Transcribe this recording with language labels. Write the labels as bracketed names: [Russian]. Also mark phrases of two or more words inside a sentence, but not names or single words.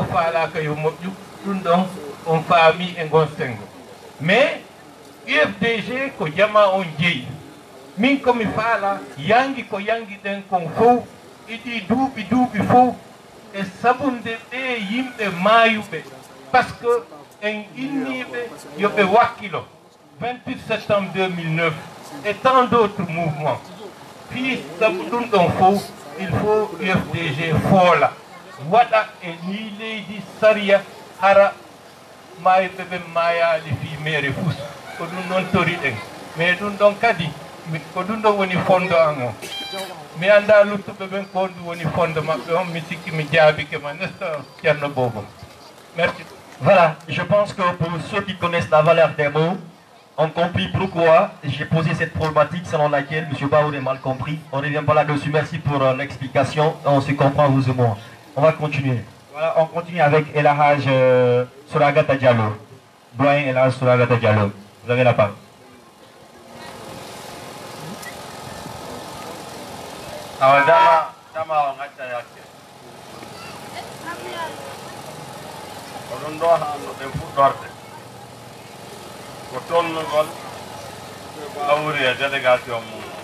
[Fula] faalaka yo moƴƴu ɗum ɗon on faami e ngon sengo mais UFDG ko jama on jeeyi min komi faala yangi ko yangi ɗen kon fof iɗi duuɓi fof e sabunde ɓe yimɓe maayuɓe [French] par ce que [Fula] en inniɓe yoɓe wakkilo [French] 28 septembre 2009 et tant d'autres mouvements [Fula] fi sabu ɗum ɗon fof [French] il faut [Fula] UFDG foola waɗa e ni leydi saria hara maayuɓe ɓe maayaali fi maire fus ko ɗum ɗon tori ɗen mais ɗum ɗon kadi ko ɗum ɗon woni fondo an o mi annda luttuɓe ɓen ko ɗum woni fondo maɓɓe on mi sikki mi jaabike ma [French] n'est-ce pas [Fula] Thierno Bobo? [French] Merci. Voilà, je pense que pour ceux qui connaissent la valeur des mots, ont compris pourquoi j'ai posé cette problématique selon laquelle M. Baouri est mal compris. On ne revient pas là-dessus. Merci pour l'explication. On se comprend, vous et moi. On va continuer. Voilà, on continue avec Elhaj Souragata Diallo. Doyen Elhaj Souragata Diallo. Vous avez la parole. [Fula] oɗon ɗo haalno ɗen fuɗɗorde ko tolnugol Baouri e délégation mum